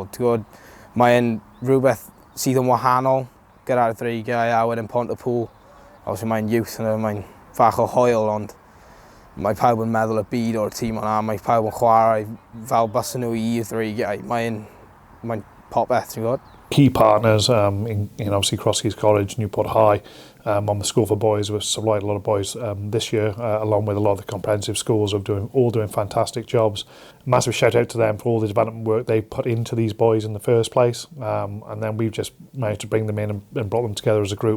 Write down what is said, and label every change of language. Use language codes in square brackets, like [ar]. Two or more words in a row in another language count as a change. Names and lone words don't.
[cy] Ti'n gwybod, mae'n rhywbeth sydd yn wahanol gyda'r Dreigiau a wedyn Pontypool. Obviously mae'n youth yna, mae'n fach o hwyl, ond mae pawb yn meddwl y byd o'r tîm yna, mae pawb yn chwarae fel bysyn nhw i'r Dreigiau. Mae'n popeth, ti'n gwybod? [en] Key partners in obviously Cross Keys College, Newport High, on the School for Boys. We've supplied a lot of boys this year, along with a lot of the comprehensive schools all doing fantastic jobs. Massive shout out to them for all the development work they put into these boys in the first place, and then we've just managed to bring them in and brought them together as a group.